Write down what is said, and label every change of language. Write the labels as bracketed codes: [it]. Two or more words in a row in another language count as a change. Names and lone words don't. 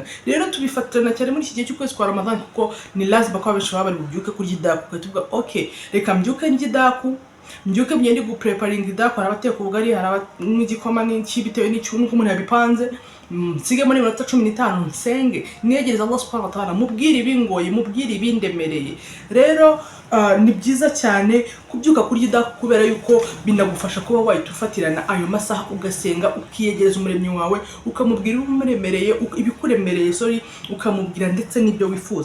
[rw] Rero tubifatana cyane muri iki gihe cy'ukwezi kwa Ramadan, kuko ni lazima ko abenshi baba bari bubyuke kurya idaku. Ukatuvuga okay, reka mbyuke ndya idaku, mbyuke mbyende gupreparing idaku. Hari abateka ubugari, hari n'igikoma n'iki bitewe n'icyungu uko umuntu yabipanze. Nsige muri 15 nsenge, [ar] negereza الله سبحانه وتعالى, [rw] mubwire ibingoye, mubwire ibindemereye. Rero ni byiza cyane kubyuka kurya idaku, kubera yuko binagufasha kuba wahitufatirana ayo masaha ugasenga, ukiyegereza umuremyi wawe, ukamubwira ibikuremereye, ukamubwira ndetse n'ibyo wifuza.